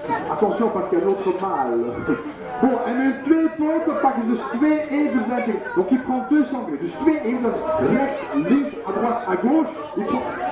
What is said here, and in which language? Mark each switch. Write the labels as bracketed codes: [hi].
[fr] Attention, parce qu'il y a un autre mâle. [nl] Bon, en met 2 poten pakken dus 2 everzwijnen. [fr] Donc il prend 2 sangliers. [nl] Dus 2 everzwijnen. Rechts, links, [fr] à droite, à gauche. Il prend...